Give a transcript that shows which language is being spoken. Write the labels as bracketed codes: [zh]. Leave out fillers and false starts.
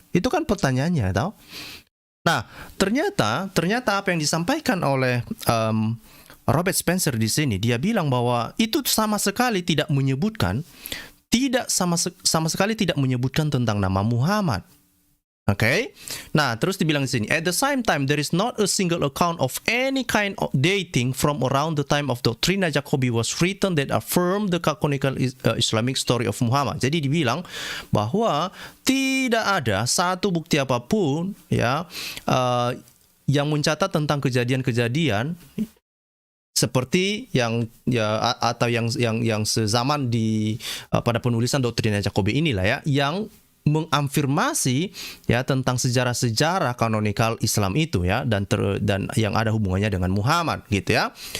[id] Itu kan pertanyaannya, tahu? Nah, ternyata apa yang disampaikan oleh Robert Spencer di sini, dia bilang bahwa itu sama sekali tidak menyebutkan tentang nama Muhammad. Oke. Nah, terus dibilang di sini, [en] at the same time there is not a single account of any kind of dating from around the time of Doctrina Jacobi was written that affirm the canonical Islamic story of Muhammad. [id] Jadi dibilang bahwa tidak ada satu bukti apapun ya yang mencatat tentang kejadian-kejadian seperti yang atau yang sezaman pada penulisan Doctrina Jacobi inilah ya, yang mengafirmasi ya tentang sejarah-sejarah kanonikal Islam itu ya, dan yang ada hubungannya dengan Muhammad gitu ya.